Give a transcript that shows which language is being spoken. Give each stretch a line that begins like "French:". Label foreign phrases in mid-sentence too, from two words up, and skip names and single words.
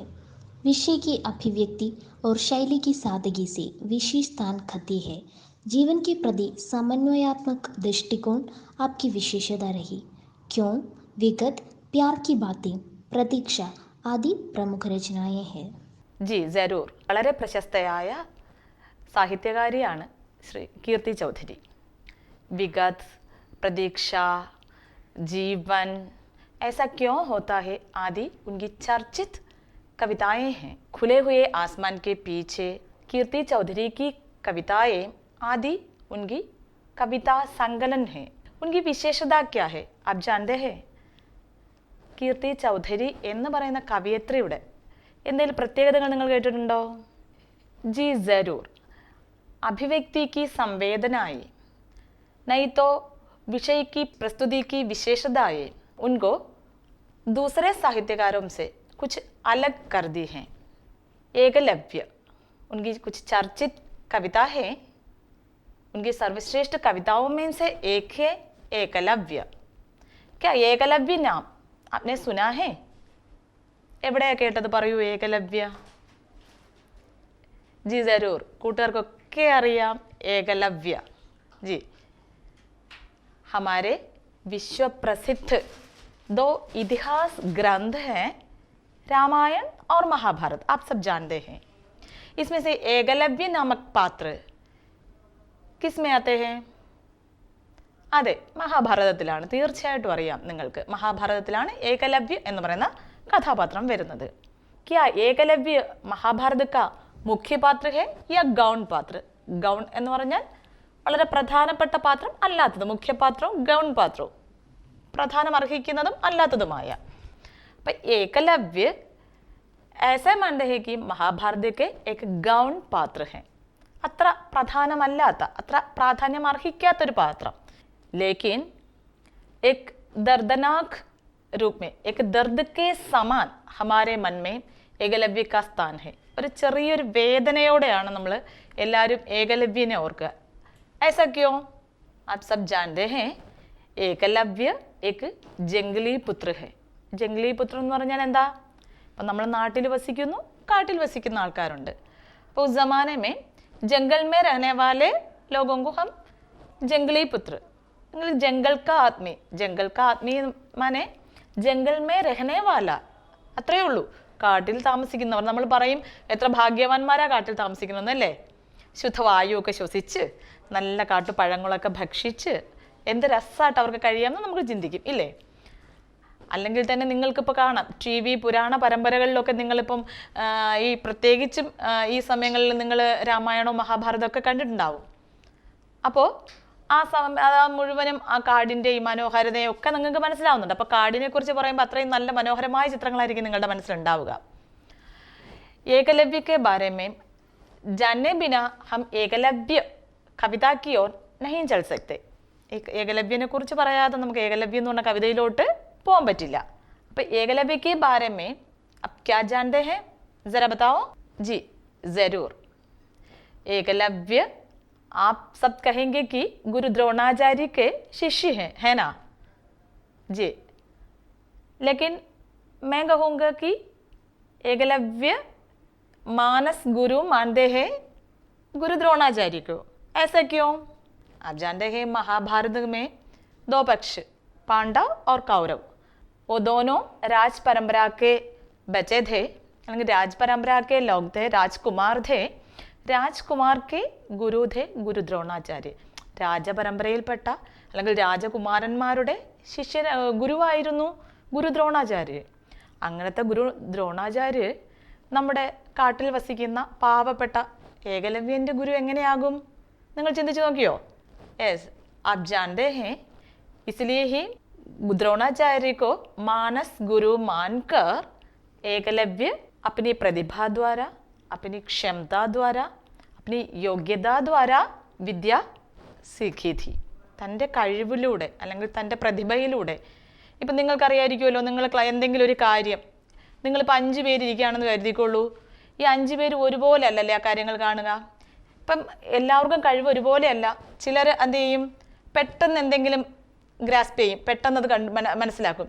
Hindi: विषय की अभिव्यक्ति और शैली की सादगी से विशेष स्थान खाती है। जीवन के प्रति समन्वयात्मक दृष्टिकोण आपकी विशेषता रही। क्यों, विगत, प्यार की बातें, प्रतीक्षा आदि प्रमुख रचनाएं हैं। जी जरूर।
Malayalam: വളരെ പ്രശസ്തയായ സാഹിത്യകാരിയാണ് श्री कीर्ति चौधरी।
Hindi: विगत, प्रतीक्षा, जीवन, ऐसा क्यों होता है आदि उनकी चर्चित कविताएं हैं। खुले हुए आसमान के पीछे, कीर्ति चौधरी की कविताएं आदि उनकी कविता संकलन है। उनकी विशेषता क्या है आप जानते हैं?
Malayalam: കീർത്തി ചൗധരി എന്ന് പറയുന്ന കവയത്രിയുടെ എന്തെങ്കിലും പ്രത്യേകതകൾ നിങ്ങൾ കേട്ടിട്ടുണ്ടോ?
Hindi: जी ज़रूर। अभिव्यक्ति की संवेदनाएं, नहीं तो विषय की प्रस्तुति की विशेषताएं उनको दूसरे साहित्यकारों से कुछ अलग कर दी हैं। एकलव्य उनकी कुछ चर्चित कविता है। उनकी सर्वश्रेष्ठ कविताओं में से एक है एकलव्य। क्या एकलव्य नाम आपने सुना है?
Malayalam: എവിടെയാ കേട്ടത്? പറയൂ ഏകലവ്യ।
Hindi: जी ज़रूर,
Malayalam: കൂട്ടുകാർക്കൊക്കെ അറിയാം ഏകലവ്യ।
Hindi: जी, हमारे विश्व प्रसिद्ध 2 इतिहास ग्रंथ हैं, रामायण और महाभारत, आप सब जानते हैं। इसमें से एकलव्य नामक पात्र किस में आते हैं?
Malayalam: അതെ, മഹാഭാരതത്തിലാണ്. തീർച്ചയായിട്ടും അറിയാം നിങ്ങൾക്ക്, മഹാഭാരതത്തിലാണ് ഏകലവ്യ എന്ന് പറയുന്ന കഥാപാത്രം വരുന്നത്.
Hindi: क्या एकलव्य महाभारत का मुख्य पात्र है या गौण पात्र?
Malayalam: गौण എന്ന് പറഞ്ഞാൽ വളരെ പ്രധാനപ്പെട്ട പാത്രം അല്ലാത്തത്, മുഖ്യപാത്രവും ഗൗൺ പാത്രവും, പ്രധാനം അർഹിക്കുന്നതും അല്ലാത്തതുമായ.
Hindi: അപ്പം एकलव्य ऐसे मानते हैं कि महाभारत के एक गौण पात्र है,
Malayalam: അത്ര പ്രധാനമല്ലാത്ത, അത്ര പ്രാധാന്യം അർഹിക്കാത്തൊരു പാത്രം.
Hindi: लेकिन एक दर्दनाक रूप में, एक दर्द के समान हमारे मन में एकलव्य का स्थान है.
Malayalam: ഒരു ചെറിയൊരു വേദനയോടെയാണ് നമ്മൾ എല്ലാവരും ഏകലവ്യനെ ഓർക്കുക.
Hindi: ऐसा क्यों? आप सब जानते हैं, एकलव्य एक जंगली पुत्र है. जंगली पुत्र
Malayalam: എന്ന് പറഞ്ഞാൽ എന്താ? അപ്പം നമ്മൾ നാട്ടിൽ വസിക്കുന്നു, കാട്ടിൽ വസിക്കുന്ന ആൾക്കാരുണ്ട്.
Hindi: അപ്പോൾ उस जमाने में जंगल में रहने वाले लोगों को हम जंगली पुत्र, जंगल का आदमी, जंगल का आदमी माने जंगल में रहने वाला,
Malayalam: അത്രയേ ഉള്ളൂ. കാട്ടിൽ താമസിക്കുന്നവർ. നമ്മൾ പറയും എത്ര ഭാഗ്യവാന്മാരാ കാട്ടിൽ താമസിക്കുന്നതെന്നല്ലേ? ശുദ്ധവായുവൊക്കെ ശ്വസിച്ച് നല്ല കാട്ടുപഴങ്ങളൊക്കെ ഭക്ഷിച്ച് എന്ത് രസമായിട്ട് അവർക്ക് കഴിയാമെന്ന് നമുക്ക് ചിന്തിക്കും, ഇല്ലേ? അല്ലെങ്കിൽ തന്നെ നിങ്ങൾക്കിപ്പോൾ കാണാം, ടി വി പുരാണ പരമ്പരകളിലൊക്കെ നിങ്ങളിപ്പം ഈ പ്രത്യേകിച്ചും ഈ സമയങ്ങളിൽ നിങ്ങൾ രാമായണവും മഹാഭാരതമൊക്കെ കണ്ടിട്ടുണ്ടാവും. അപ്പോൾ ആ മുഴുവനും ആ കാടിൻ്റെ ഈ മനോഹാരിതയും ഒക്കെ നിങ്ങൾക്ക് മനസ്സിലാവുന്നുണ്ട്. അപ്പോൾ കാടിനെ കുറിച്ച് പറയുമ്പോൾ അത്രയും നല്ല മനോഹരമായ ചിത്രങ്ങളായിരിക്കും നിങ്ങളുടെ മനസ്സിലുണ്ടാവുക.
Hindi: ഏകലവ്യ के बारे में जानने बिना हम एकलव्य कविता की ओर नहीं चल सकते.
Malayalam: ഏകലവ്യനെ കുറിച്ച് പറയാതെ നമുക്ക് ഏകലവ്യ എന്ന് പറഞ്ഞ കവിതയിലോട്ട് പോകാൻ പറ്റില്ല.
Hindi: അപ്പോൾ ഏകലവ്യ के बारे में अब क्या जानते हैं, जरा बताओ। जी ज़रूर। एकलव्य आप सब कहेंगे कि गुरु द्रोणाचार्य के शिष्य हैं, है ना? जी, लेकिन मैं कहूँगा कि एकलव्य मानस गुरु मानते हैं गुरु द्रोणाचार्य को. ऐसा क्यों? आप जानते हैं महाभारत में दो पक्ष, पांडव और कौरव, वो दोनों राज परंपरा के बचे थे, അല്ലെങ്കിൽ राज परंपरा के लोग थे, राजकुमार थे. രാജ്കുമാർ के ഗുരു थे ഗുരു ദ്രോണാചാര്യ.
Malayalam: രാജപരമ്പരയിൽപ്പെട്ട അല്ലെങ്കിൽ രാജകുമാരന്മാരുടെ ഗുരുവായിരുന്നു ഗുരു ദ്രോണാചാര്യ. അങ്ങനത്തെ ഗുരു ദ്രോണാചാര്യ നമ്മുടെ കാട്ടിൽ വസിക്കുന്ന പാവപ്പെട്ട ഏകലവ്യൻ്റെ ഗുരു എങ്ങനെയാകും? നിങ്ങൾ ചിന്തിച്ചു നോക്കിയോ? യെസ്,
Hindi: आप जानते हैं, इसलिए ही द्रोणाचार्य को मानस गुरु मानकर एकलव्य अपनी प्रतिभा द्वारा, अपनी क्षमता द्वारा, अपनी योग्यता द्वारा വിദ്യ सीखी थी.
Malayalam: തൻ്റെ കഴിവിലൂടെ അല്ലെങ്കിൽ തൻ്റെ പ്രതിഭയിലൂടെ. ഇപ്പം നിങ്ങൾക്കറിയായിരിക്കുമല്ലോ, നിങ്ങൾ എന്തെങ്കിലും ഒരു കാര്യം, നിങ്ങളിപ്പോൾ 5 പേരിരിക്കുകയാണെന്ന് കരുതിക്കൊള്ളൂ. ഈ 5 പേര് ഒരുപോലെ അല്ലല്ലേ ആ കാര്യങ്ങൾ കാണുക. ഇപ്പം എല്ലാവർക്കും കഴിവ് ഒരുപോലെയല്ല. ചിലർ എന്ത് ചെയ്യും, പെട്ടെന്ന് എന്തെങ്കിലും ഗ്രാസ്പ് ചെയ്യും, പെട്ടെന്ന് അത് മനസ്സിലാക്കും.